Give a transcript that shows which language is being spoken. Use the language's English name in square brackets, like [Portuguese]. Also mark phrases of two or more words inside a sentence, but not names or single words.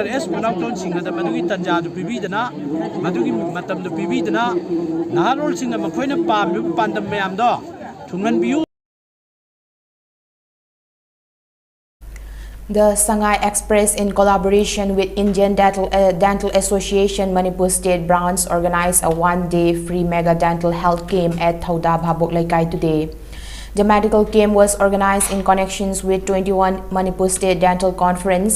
[Manipuri] S. Manauton Singh da madugi tanja du pibidana madugi matam du pibidana naharol sing na makhoina pam pandam mayam do thungan biu. [English] The Shanghai Express, in collaboration with Indian Dental Association Manipur State Branch, organized a one-day free mega dental health camp at Thauda Bhabok Laikai today. The medical camp was organized in connections with 21 Manipur State Dental Conference.